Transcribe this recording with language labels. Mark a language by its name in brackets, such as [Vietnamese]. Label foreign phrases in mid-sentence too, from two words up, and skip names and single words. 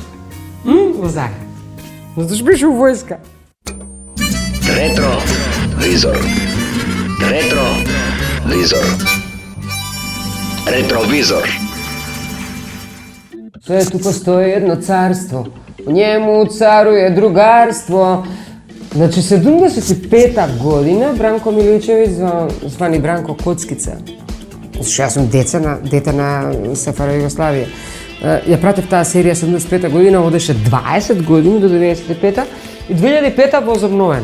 [Macedonian] Во Загреб. Затоа беше у војска. Ретровизор. Ретровизор. Ретровизор. [Serbian] Свету постои едно царство, у njemu caruje drugarstvo. [Macedonian] Значи 75-та година Бранко Миличевиќ, звани Бранко Коцкица. Зашто јас сум дете на СФР Југославија. Ја пратев таа серија 75-та година, одеше 20 години до 95-та и 2005-та возобновен.